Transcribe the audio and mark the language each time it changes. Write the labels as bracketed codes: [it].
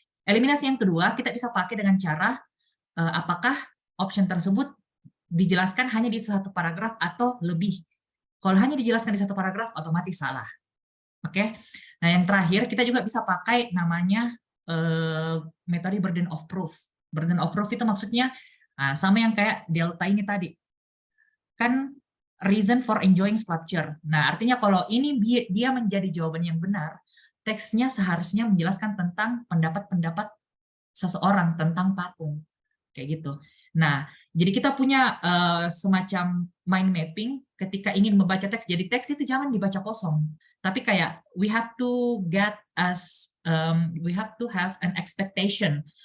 [id] Eliminasi yang kedua, kita bisa pakai dengan cara apakah option tersebut dijelaskan hanya di satu paragraf atau lebih. Kalau hanya dijelaskan di satu paragraf, otomatis salah. Oke. Nah, yang terakhir kita juga bisa pakai namanya metode burden of proof. Burden of proof itu maksudnya sama yang kayak delta ini tadi. [en] Kan reason for enjoying sculpture. [id] Nah, artinya kalau ini dia menjadi jawaban yang benar, teksnya seharusnya menjelaskan tentang pendapat-pendapat seseorang tentang patung. Kayak gitu. Nah, jadi kita punya semacam mind mapping ketika ingin membaca teks. Jadi teks itu jangan dibaca kosong, tapi kayak [en] we have to have an expectation.